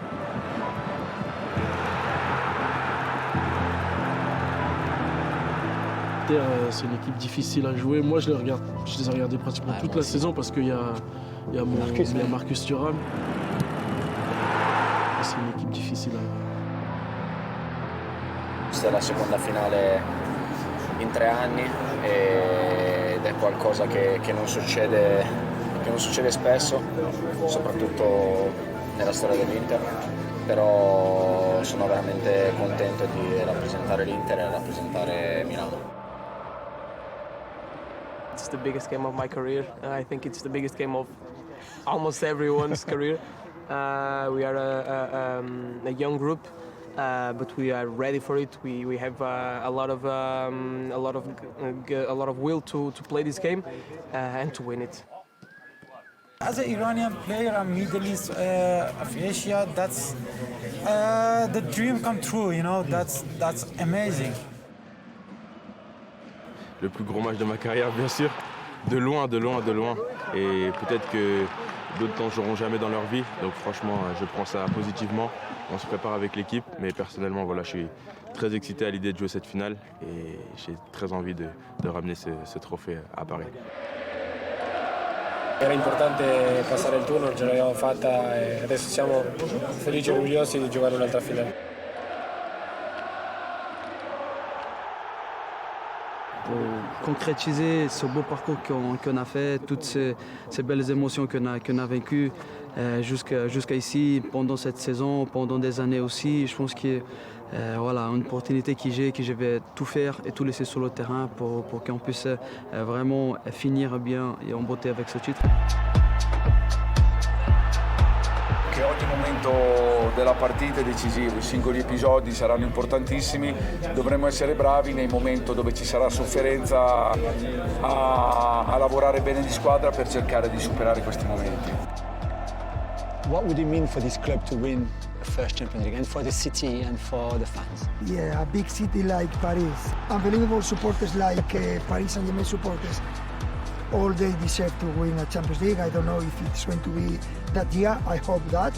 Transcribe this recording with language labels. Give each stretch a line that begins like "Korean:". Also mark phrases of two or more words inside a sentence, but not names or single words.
French: C'est une équipe difficile à jouer. Moi, je les ai regardés pratiquement toute la saison parce qu'il y a Marcus Thuram. C'est une équipe difficile.
Italian: Questa è la seconda finale in 3 anni ed è qualcosa che non succede spesso, soprattutto nella storia dell'Inter, però sono veramente contento di rappresentare l'Inter e rappresentare Milano.
English: It's the biggest game of my career, and I think it's the biggest game of almost everyone's career. We are a young group, but we are ready for it. We have a lot of will to play this game and to win it. As an Iranian player and Middle East of Asia, that's the dream come true. You know, that's amazing.
French: Le plus gros match de ma carrière, bien sûr. De loin. Et peut-être que d'autres n'en joueront jamais dans leur vie. Donc franchement, je prends ça positivement. On se prépare avec l'équipe. Mais personnellement, voilà, je suis très excité à l'idée de jouer cette finale. Et j'ai très envie de ramener ce trophée à Paris.
Italian: Era importante passare il turno, ce l'abbiamo fatta e adesso siamo felici e orgogliosi di giocare un'altra finale.
French: Pour concrétiser ce beau parcours qu'on a fait, toutes ces belles émotions qu'on a vécues jusqu'à ici, pendant cette saison, pendant des années aussi, je pense que voilà, une opportunité que je vais tout faire et tout laisser sur le terrain pour qu'on puisse vraiment finir bien et en beauté avec ce titre.
Italian: Che ogni momento della partita è decisivo, i singoli episodi saranno importantissimi, dovremo essere bravi nei momenti dove ci sarà sofferenza a lavorare bene di squadra per cercare di superare questi momenti.
English: What would it mean for this club to win the first Champions League and for the city and for the fans? Yeah, a big city like Paris, unbelievable supporters like Paris Saint-Germain supporters. All they deserve to win a Champions League. I don't know if it's going to be that year, I hope that.